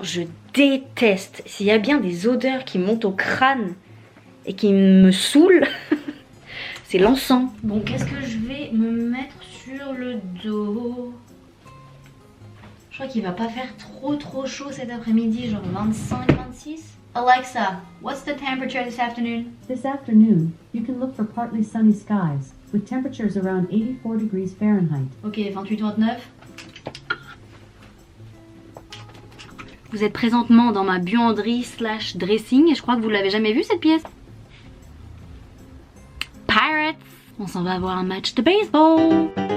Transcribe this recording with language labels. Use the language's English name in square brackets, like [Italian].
[French] Je déteste. S'il y a bien des odeurs qui montent au crâne et qui me saoulent, c'est l'encens. Bon, qu'est-ce que je vais me mettre sur le dos? Je crois qu'il va pas faire trop chaud cet après-midi, genre 25, 26. [English] Alexa, what's the temperature this afternoon? This afternoon, you can look for partly sunny skies, with temperatures around 84 degrees Fahrenheit. [French] Ok, 28, 29. Vous êtes présentement dans ma buanderie / dressing et je crois que vous l'avez jamais vue cette pièce. Pirates! On s'en va voir un match de baseball!